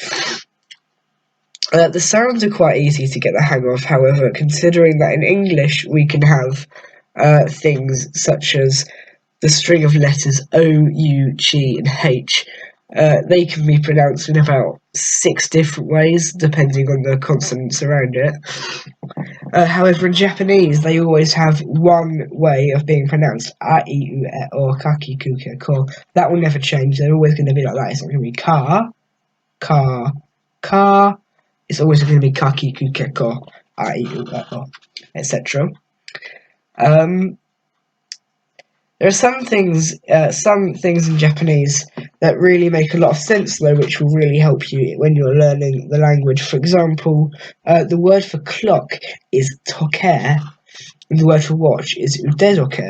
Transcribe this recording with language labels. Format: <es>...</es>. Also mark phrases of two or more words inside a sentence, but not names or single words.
<en>The sounds are quite easy to get the hang of, however, considering that in English we can have things such as the string of letters O, U, G, and H. They can be pronounced in about 6 different ways, depending on the consonants around it. However, in Japanese, they always have one way of being pronounced,</en> <ja>a, I, U, E, or kaki, ku, ke, ko.</ja> <en>That will never change. They're always going to be like that. It's not going to be</en> <ja>ka, ka, ka.</ja> <en>It's always going to be</en> <ja>kaki, ku, ke, ko, a, I, U, E, o,</ja> <en>etc. There are some things in Japanese that really make a lot of sense, though, which will really help you when you're learning the language. For example, the word for clock is toke, and the word for watch is udedoke.</en>